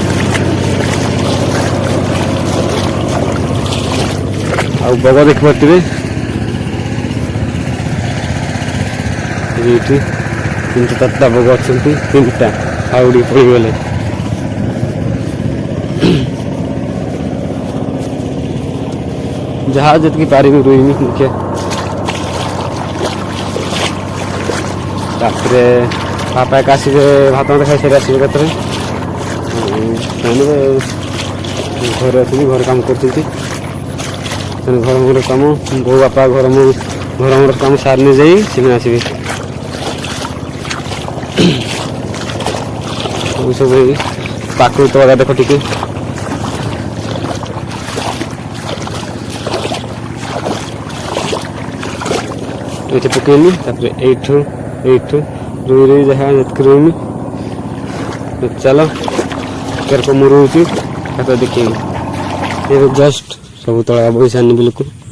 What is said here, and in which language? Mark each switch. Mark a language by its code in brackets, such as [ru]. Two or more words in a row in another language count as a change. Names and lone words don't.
[or] ଆଉ ବଗ ଦେଖିପାରୁଥିବେ ଏଇଠି 3-4ଟା ବଗ ଅଛନ୍ତି 3ଟା ଆଉ ଉଡ଼ି ପଡ଼ିଗଲେ ଯାହା ଯେତିକି ପାରିବି ରୋଇମି ଦେଖିବା ତାପରେ ବାପା ଏକା ଆସିବେ ଭାତ ମତେ ଖାଇ ସାରି ଆସିବେ କେତେବେଳେ ସେମାନେ ଘରେ ଅଛନ୍ତି ଘରେ କାମ କରୁଛନ୍ତି ଘର ମୋର କମ ବୋ ବାପା ଘର ମୋର କମ ସାରନେ ଯାଇ ସେମାନେ ଆସିବେ ସବୁ ପାଖରୁ ତଳା ଦେଖ ଟିକେ ଏଇଠି ପକେଇଲି ତାପରେ ଏଇଠୁ ରୋଇ ଯାହା ଯେତିକି ରୋଇମି ଚାଲ କେରକ ମୁଁ ରୋଉଛି ତାକୁ ଦେଖିବି ଏବେ ଜଷ୍ଟ ସବୁ ତଳା ବହି ସାରିନି ବିଲକୁ